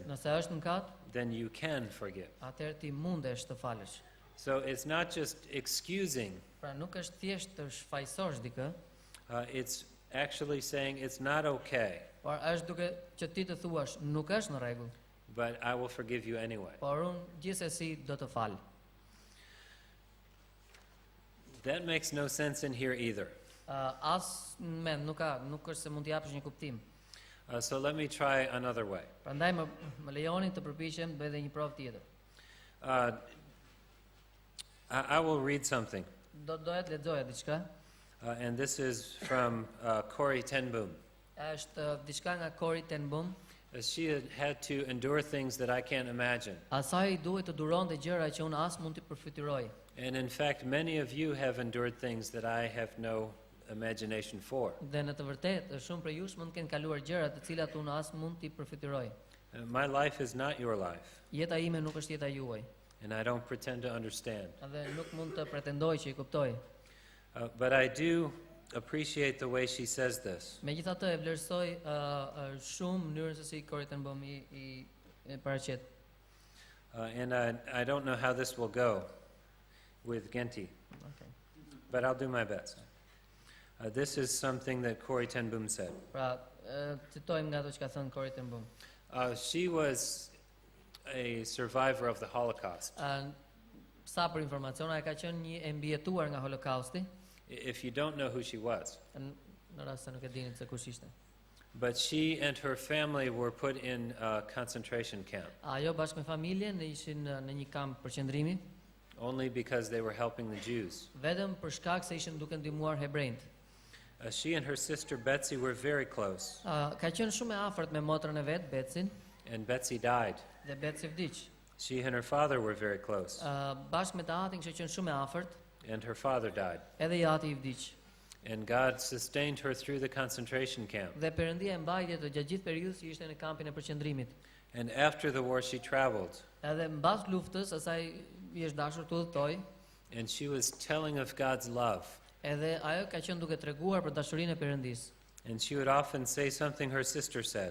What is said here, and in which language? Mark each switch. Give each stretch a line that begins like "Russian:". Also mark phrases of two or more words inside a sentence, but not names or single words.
Albanian: Nëse është mëkat,
English: then you can forgive.
Albanian: atëherë ti mundesh të falësh.
English: So it's not just excusing,
Albanian: Pra nuk është thjesht të shfaqësosh dikë,
English: it's actually saying it's not okay,
Albanian: por është duke që ti të thuash nuk është në rregull,
English: but I will forgive you anyway.
Albanian: por unë gjithsesi do të fal.
English: That makes no sense in here either.
Albanian: As mend nuk është se mund të japësh një kuptim.
English: So let me try another way.
Albanian: Prandaj më lejoni të përpiqem të bëj edhe një provë tjetër.
English: I will read something,
Albanian: Doja të lexoja diçka.
English: and this is from Corrie ten Boom.
Albanian: Është diçka nga Corrie ten Boom.
English: She had to endure things that I can't imagine.
Albanian: Asaj duhet të duronte gjëra që unë as mund t'i përfityroj.
English: And in fact, many of you have endured things that I have no imagination for.
Albanian: Dhe në të vërtetë, shumë prej jush mund të kenë kaluar gjëra të cilat unë as mund t'i përfityroj.
English: My life is not your life,
Albanian: Jeta ime nuk është jeta juaj,
English: and I don't pretend to understand.
Albanian: dhe nuk mund të pretendoj që I kuptoj.
English: But I do appreciate the way she says this.
Albanian: Megjithatë e vlerësoj shumë mënyrën se si Corrie ten Boom I paraqet.
English: And I don't know how this will go with Genti, Okay. but I'll do my best. This is something that Corrie ten Boom said.
Albanian: Pra, citojmë nga ato që ka thënë Corrie ten Boom.
English: She was a survivor of the Holocaust.
Albanian: Sa për informaciona, e ka qenë një e mbijetuar nga Holokausti,
English: If you don't know who she was.
Albanian: në rast se nuk e dini se kush ishte.
English: But she and her family were put in a concentration camp
Albanian: Ajo bashkë me familjen ishin në një kamp përqendrimi,
English: only because they were helping the Jews.
Albanian: vetëm për shkak se ishin duke ndihmuar hebrejt.
English: She and her sister Betsy were very close,
Albanian: Ka qenë shumë e afërt me motrën e vet, Betsin,
English: and Betsy died.
Albanian: dhe Betsi vdiq.
English: She and her father were very close,
Albanian: Bashkë me të atin që qenë shumë e afërt,
English: and her father died.
Albanian: edhe I ati I vdiq.
English: And God sustained her through the concentration camp.
Albanian: Dhe Perëndia e mbajtje të gjatë gjithë periudhës që ishte në kampin e përqendrimit.
English: And after the war, she traveled,
Albanian: Edhe mbas luftës, asaj I është dashur të udhëtoj,
English: and she was telling of God's love.
Albanian: edhe ajo ka qenë duke treguar për dashurinë e Perëndisë.
English: And she would often say something her sister said.